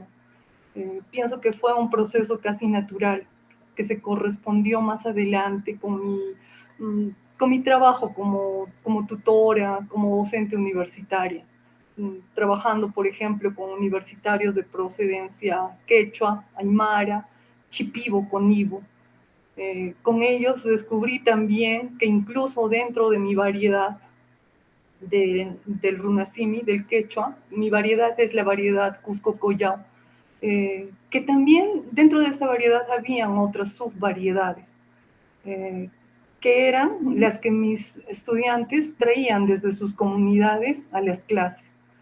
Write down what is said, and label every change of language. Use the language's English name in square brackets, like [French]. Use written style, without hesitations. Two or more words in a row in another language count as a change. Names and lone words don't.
[Spanish] Pienso que fue un proceso casi natural, que se correspondió más adelante con mi trabajo como tutora, como docente universitaria, trabajando, por ejemplo, con universitarios de procedencia quechua, aymara, chipibo, conibo. Con ellos descubrí también que incluso dentro de mi variedad del runasimi, del quechua, mi variedad es la variedad Cusco Collao, que también dentro de esta variedad habían otras subvariedades, que eran las que mis estudiantes traían desde sus comunidades a las clases.